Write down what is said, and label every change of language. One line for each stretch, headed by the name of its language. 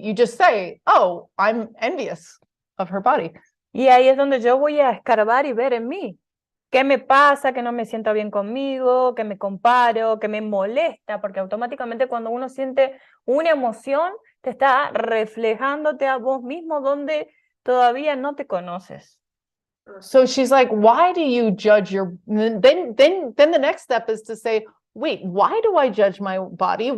English: You just say, oh, I'm envious of her body.
Spanish: Y ahí es donde yo voy a escarbar y ver en mí. ¿Qué me pasa? Que no me siento bien conmigo, que me comparo, que me molesta, porque automáticamente cuando uno siente una emoción, te está reflejándote a vos mismo donde todavía no te conoces.
English: So she's like, why do you judge then the next step is to say, wait, why do I judge my body?